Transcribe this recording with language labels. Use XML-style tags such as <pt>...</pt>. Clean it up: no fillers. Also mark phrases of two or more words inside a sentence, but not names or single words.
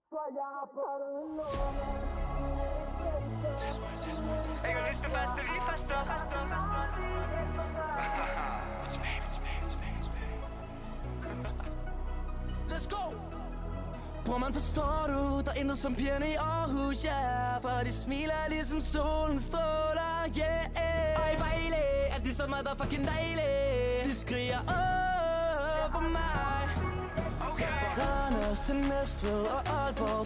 <da>Jeg har lyst til faste, vi faster.</da> <en>Let's go!</en> <da>Bror man, forstår du, der er intet som pigerne i Aarhus, yeah. For de smiler ligesom solen stråler, yeah. Ej, Vejle, er de så motherfucking dejlige. De skriger, åh, for mig. Randers til Næstved og Aalborg.</da>